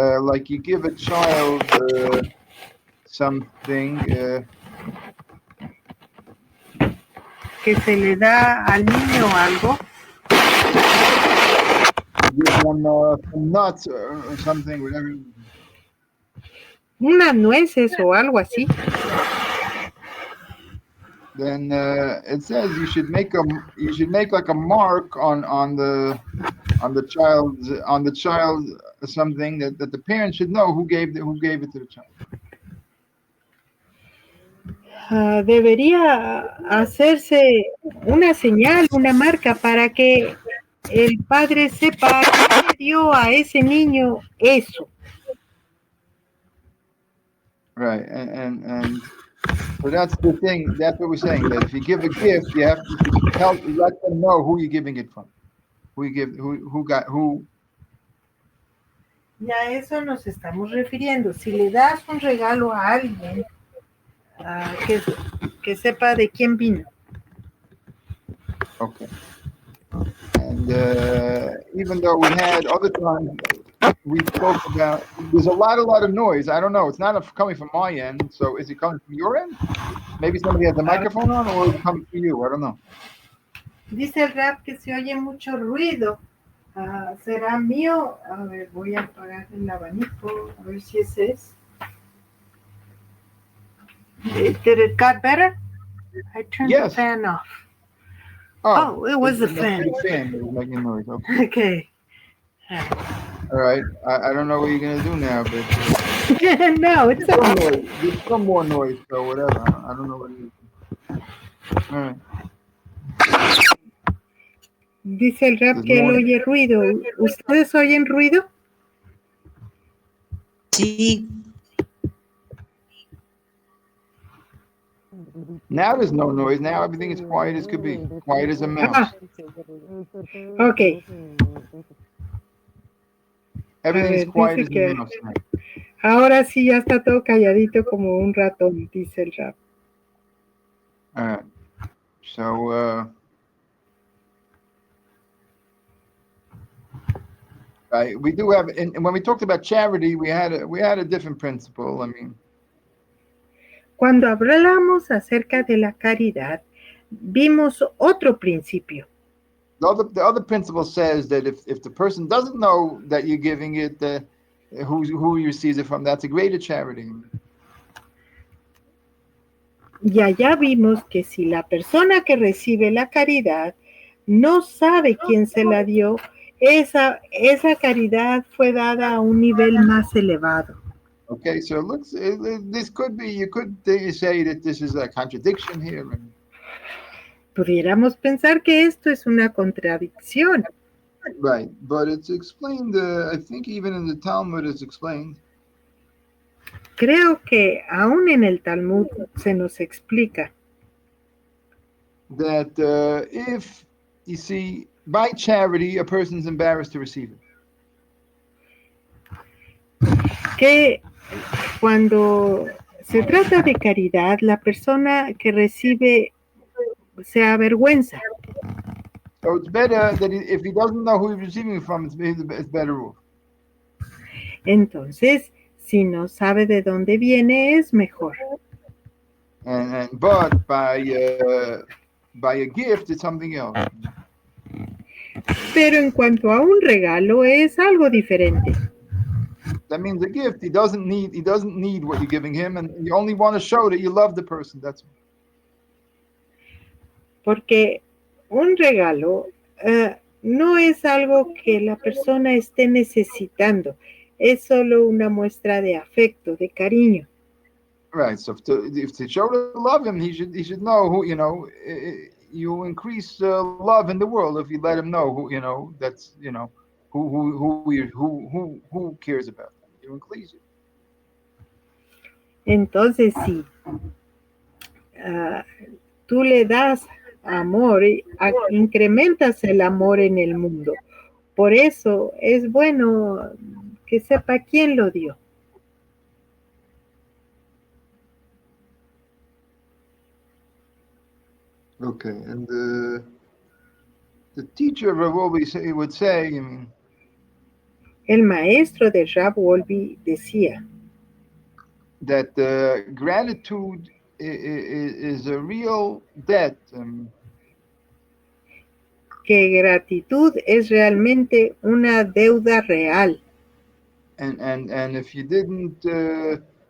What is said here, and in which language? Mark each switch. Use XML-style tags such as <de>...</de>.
<en>like you give a child something</en> <es>que se le da al niño algo.</es> <en>Give them some nuts or something, whatever.</en> <es>Unas nueces o algo así.</es> <en>then it says you should make like a mark on the child something that the parent should know who gave it to the child.</en> <es>Debería hacerse una señal, una marca para que el padre sepa quién le dio a ese niño eso.</es> <en>Right, and so that's the thing. That's what we're saying. That if you give a gift, you should let them know who you're giving it from. Who.</en> <es>Y a eso nos estamos refiriendo. Si le das un regalo a alguien, que sepa de quién vino.</es> <en>Okay. And even though we had other times we spoke about, there's a lot of noise. I don't know. It's not coming from my end. So is it coming from your end? Maybe somebody has the microphone on, or is it coming from you? I don't know.</en> <es>Dice el rap que se oye mucho ruido. ¿Será mío? A ver, voy a apagar el abanico, a ver si ese es.</es> <en>Did it got better? I turned the fan off. Oh, it was the fan. The fan was making noise. Okay. Okay. All right. I don't know what you're gonna do now, but no, it's okay. There's some more noise, so whatever. I don't know what it is. All right.</en> <es>Dice el rap que él oye ruido. ¿Ustedes oyen ruido? Sí.</es> <en>Now there's no noise. Now everything is quiet as could be. Quiet as a mouse. Okay. Everything is quiet as a mouse.</en> <es>Ahora sí ya está todo calladito como un ratón, dice el rap.</es> <en>All right. So, we do have, and when we talked about charity, we had a different principle. I mean,</en> <es>cuando hablamos acerca de la caridad, vimos otro principio.</es> <en>The other principle says that if the person doesn't know that you're giving it, who he receives it from, that's a greater charity.</en> <es>Y allá vimos que si la persona que recibe la caridad no sabe quién se la dio, esa caridad fue dada a un nivel más elevado.</es> <en>Okay, so this could be, you could say that this is a contradiction here.</en> <es>Pudiéramos pensar que esto es una contradicción.</es> <en>Right, but it's explained, I think even in the Talmud it's explained.</en> <es>Creo que aún en el Talmud se nos explica.</es> <en>That if, you see, by charity, a person's embarrassed to receive it.</en> <es>Que cuando se trata de caridad, la persona que recibe se avergüenza.</es> <en>So it's better that if he doesn't know who he's receiving from, it's better off.</en> <es>Entonces, si no sabe de dónde viene, es mejor.</es> <en>But by a gift, it's something else.</en> <es>Pero en cuanto a un regalo, es algo diferente.</es> <en>That means a gift, he doesn't need what you're giving him, and you only want to show that you love the person. That's all.</en> <es>Porque un regalo no es algo que la persona esté necesitando, es solo una muestra de afecto, de cariño.</es> <en>Right. So if to show to love him, he should know who, you increase love in the world if you let him know who, that's, who cares about them. You increase it.</en> <es>Entonces, si tú le das amor, incrementas el amor en el mundo. Por eso es bueno que sepa quién lo dio.</es> <en>Okay, and the teacher of Wolbe would say,</en> <es>el maestro de Rav Wolbe decía</es> <en>that gratitude is a real debt.</en> <es>Que gratitud es realmente una deuda real.</es> <en>And if you didn't</en>